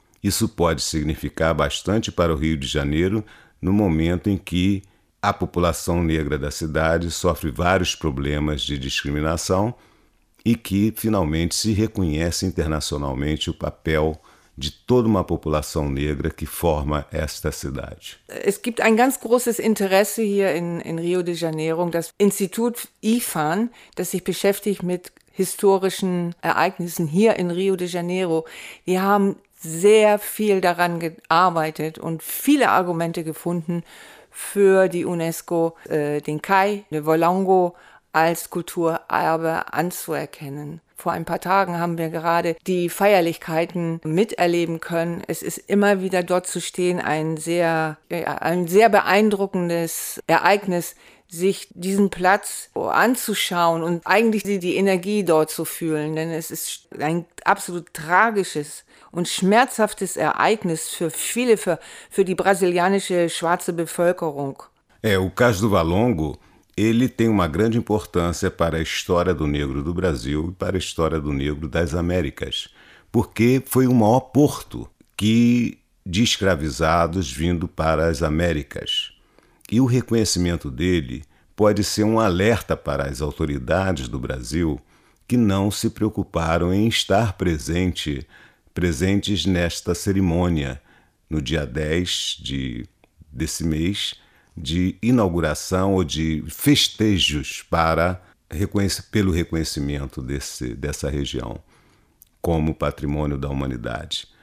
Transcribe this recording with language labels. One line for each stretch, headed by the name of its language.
Portuguese: Isso pode significar bastante para o Rio de Janeiro no momento em que a população negra da cidade sofre vários problemas de discriminação e que finalmente se reconhece internacionalmente o papel de toda uma população negra que forma esta cidade.
German: Es gibt ein ganz großes Interesse hier in Rio de Janeiro, das Institut IFAN, das sich beschäftigt mit historischen Ereignissen hier in Rio de Janeiro. Wir haben sehr viel daran gearbeitet und viele Argumente gefunden für die UNESCO, den Cais do Valongo als Kulturerbe anzuerkennen. Vor ein paar Tagen haben wir gerade die Feierlichkeiten miterleben können. Es ist immer wieder dort zu stehen, ein sehr beeindruckendes Ereignis, sich diesen Platz anzuschauen und eigentlich die Energie dort zu fühlen. Denn es ist ein absolut tragisches und schmerzhaftes Ereignis für viele, für die brasilianische schwarze Bevölkerung.
Portuguese: O Cais do Valongo, ele tem uma grande importância para a história do negro do Brasil e para a história do negro das Américas, porque foi o maior porto de escravizados vindo para as Américas. E o reconhecimento dele pode ser um alerta para as autoridades do Brasil que não se preocuparam em estar presentes nesta cerimônia, no dia 10 desse mês, de inauguração ou de festejos pelo reconhecimento dessa região como patrimônio da humanidade.